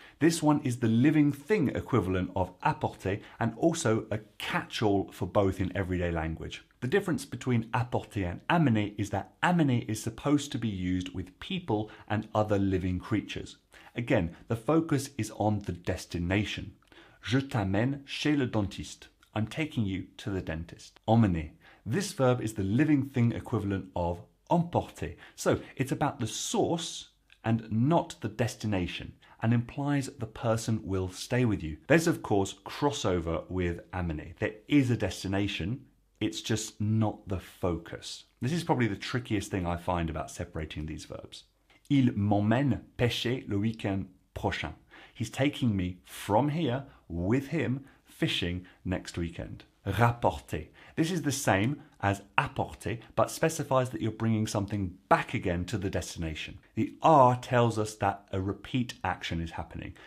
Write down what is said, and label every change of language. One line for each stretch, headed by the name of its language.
English: This one is the living thing equivalent of apporter and also a catch-all for both in everyday language. The difference between apporter and amener is that amener is supposed to be used with people and other living creatures. Again, the focus is on the destination.
French: Je t'amène chez le dentiste.
English: I'm taking you to the dentist. Emmener. This verb is the living thing equivalent of emporter. So it's about the source and not the destination, and implies the person will stay with you. There's of course crossover with amener. There is a destination, it's just not the focus. This is probably the trickiest thing I find about separating these verbs.
French: Il m'emmène pêcher le week-end prochain.
English: He's taking me from here with him fishing next weekend. Rapporter. This is the same as apporter, but specifies that you're bringing something back again to the destination. The R tells us that a repeat action is happening.